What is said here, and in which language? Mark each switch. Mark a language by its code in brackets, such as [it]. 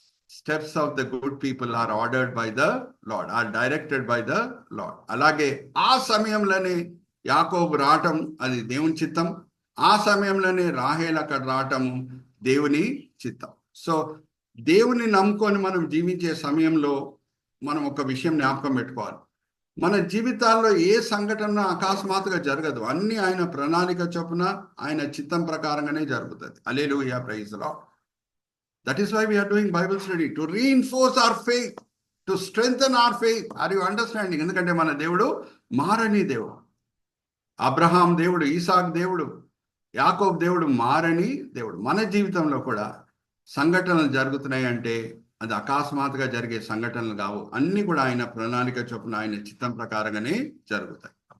[en] Steps of the good people are ordered by the Lord, are directed by the Lord. [te] అలాగే ఆ సమయంలోనే యాకోబు రావటం అది దేవుని చిత్తం. ఆ సమయంలోనే రాహేల్ అక్కడ రావటం దేవుని చిత్తం. సో దేవుని నమ్ముకొని మనం జీవించే సమయంలో మనం ఒక విషయం జ్ఞాపకం పెట్టుకోవాలి. మన జీవితాల్లో ఏ సంఘటన అకస్మాత్తుగా జరగదు. అన్ని ఆయన ప్రణాళిక చొప్పున ఆయన చిత్తం ప్రకారంగానే జరుగుతుంది. [en] Hallelujah, praise the Lord. That is why we are doing Bible study, to reinforce our faith, to strengthen our faith. Are you understanding? [te] ఎందుకంటే మన దేవుడు మారని దేవుడు. అబ్రహాం దేవుడు, ఈసాక్ దేవుడు, యాకోబు దేవుడు మారని దేవుడు. మన జీవితంలో కూడా సంఘటనలు జరుగుతున్నాయి అంటే అది అకస్మాత్తుగా జరిగే సంఘటనలు కావు. అన్ని కూడా ఆయన ప్రణాళిక చొప్పున ఆయన చిత్తం ప్రకారంగానే జరుగుతాయి.